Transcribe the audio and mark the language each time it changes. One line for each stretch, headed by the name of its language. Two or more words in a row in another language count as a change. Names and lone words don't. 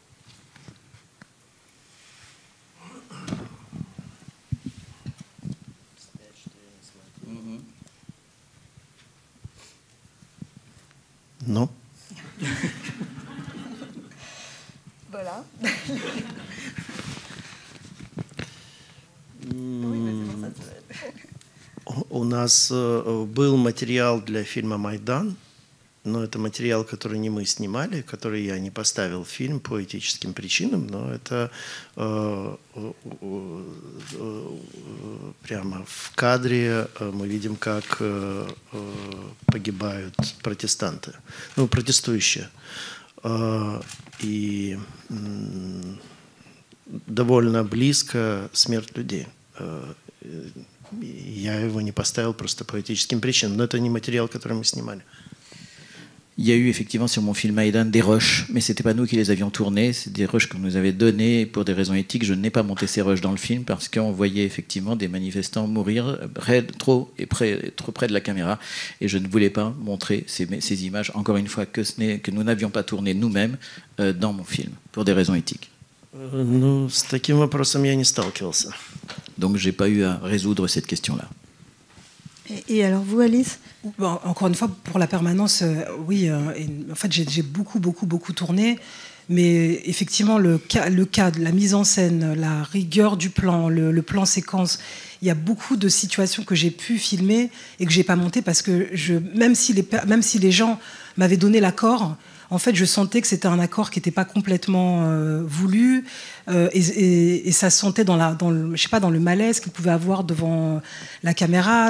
French: Non. Voilà.
Russian: У нас был материал для фильма «Майдан», но это материал, который не мы снимали, который я не поставил в фильм по этическим причинам, но это прямо в кадре мы видим, как погибают протестанты, протестующие. И довольно близко смерть людей. Я его не поставил просто по этическим причинам, но это не материал, который мы снимали.
French: Il y a eu effectivement sur mon film Maïdan des rushs, mais ce n'était pas nous qui les avions tournés, c'est des rushs qu'on nous avait donnés pour des raisons éthiques. Je n'ai pas monté ces rushs dans le film parce qu'on voyait effectivement des manifestants mourir trop près de la caméra, et je ne voulais pas montrer ces images, encore une fois, que nous n'avions pas tourné nous-mêmes dans mon film, pour des raisons éthiques.
Russian: С таким вопросом я не сталкивался.
French: Donc j'ai pas eu à résoudre cette question-là. Et alors vous, Alice? Bon, encore une fois, pour La Permanence, oui. En fait, j'ai beaucoup tourné. Mais effectivement, le cadre, la mise en scène, la rigueur du plan, le plan séquence, il y a beaucoup de situations que j'ai pu filmer et que j'ai pas monté parce que même si les gens m'avaient donné l'accord, en fait, je sentais que c'était un accord qui n'était pas complètement voulu, et ça se sentait dans le malaise qu'il pouvait avoir devant la caméra.